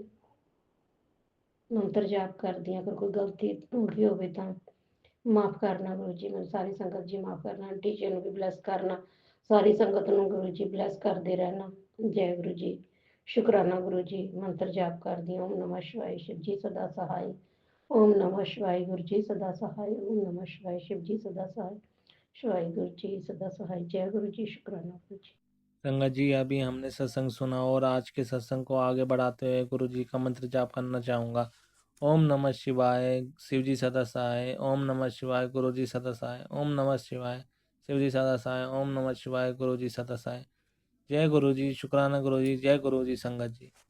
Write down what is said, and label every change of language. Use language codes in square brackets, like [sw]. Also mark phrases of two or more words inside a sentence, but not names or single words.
[pa] ਮੰਤਰ ਜਾਪ ਕਰਦੀ ਹਾਂ, ਅਗਰ ਕੋਈ ਗਲਤੀ ਹੋ ਗਈ ਹੋਵੇ ਤਾਂ ਮਾਫ ਕਰਨਾ ਗੁਰੂ ਜੀ, ਮੈਨੂੰ ਸਾਰੀ ਸੰਗਤ ਜੀ ਮਾਫ ਕਰਨਾ। ਆਂਟੀ ਜੀ ਨੂੰ ਵੀ ਬਲੈਸ ਕਰਨਾ, ਸਾਰੀ ਸੰਗਤ ਨੂੰ ਗੁਰੂ ਜੀ ਬਲੈਸ ਕਰਦੇ ਰਹਿਣਾ। ਜੈ ਗੁਰੂ ਜੀ, ਸ਼ੁਕਰਾਨਾ ਗੁਰੂ ਜੀ। ਮੰਤਰ ਜਾਪ ਕਰਦੀ ਹਾਂ, ਓਮ ਨਮः ਸ਼ਿਵਾय, [hi] शिव जी सदा सहाय। ओम नमः शिवाय, गुरु जी सदा सहाय। ओम नमः शिवाय, शिव जी सदा सहाय। शिवाय गुरु जी सदा सहाय। जय गुरु जी, शुक्राना गुरु जी। संगत जी, अभी हमने सत्संग सुना और आज के सत्संग को आगे बढ़ाते हुए गुरु जी का मंत्र जाप करना चाहूँगा। ओम नमः शिवाय, शिव जी सदा सहाय। ओम नमः शिवाय, गुरु जी सदा सहाय। ओम नमः शिवाय, शिव जी सदा सहाय। ओम नमः शिवाय, गुरु जी सदा सहाय। जय गुरु जी, शुक्राना गुरु जी, जय गुरु जी संगत जी।